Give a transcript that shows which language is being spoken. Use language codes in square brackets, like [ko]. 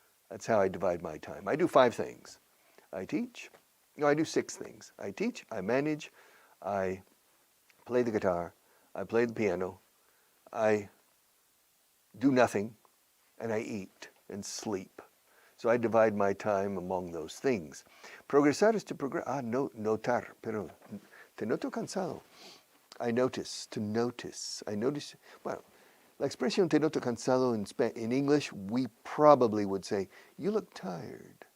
[en] That's how I divide my time. I do 5 things. I teach. No, I do 6 things. I teach, I manage, I play the guitar, I play the piano, I do nothing, and I eat and sleep. So I divide my time among those things. Progresar is to progress. [es] Notar, pero te noto cansado. [en] I notice, to notice. I notice, well, [es] la expresión te noto cansado [en] in English, we probably would say, you look tired.